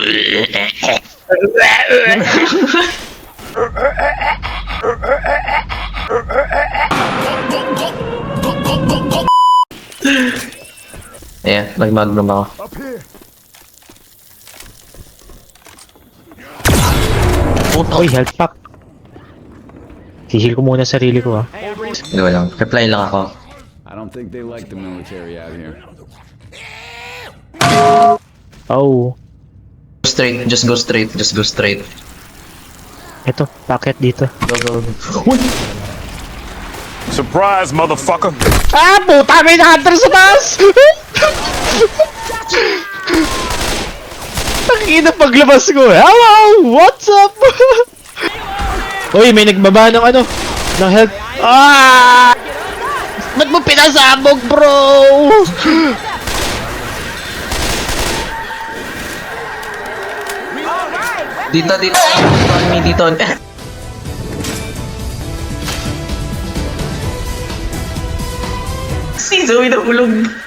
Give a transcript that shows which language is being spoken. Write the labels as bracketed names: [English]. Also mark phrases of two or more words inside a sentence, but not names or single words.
[Filipino] Ayan, nag-magnum ako. Uy, health pack. Hihil ko muna sarili ko Hindi lang. Reply lang ako. [English] I don't think they like the military out here. Oh. Straight, just go straight, just go straight. [Filipino] Ito, packet dito. [English] Go, go, go. Surprise, motherfucker! [Filipino] Ah, puta! May hunter sa taas! Nakikita paglabas ko. [English] Hello! What's up? [Filipino] Uy, may nagbaba ng ano? Ng health. Ah! Ba't mo pinasabog, bro? Dito, dito. [English] On me, [Filipino] dito. Si Zoe nahulog.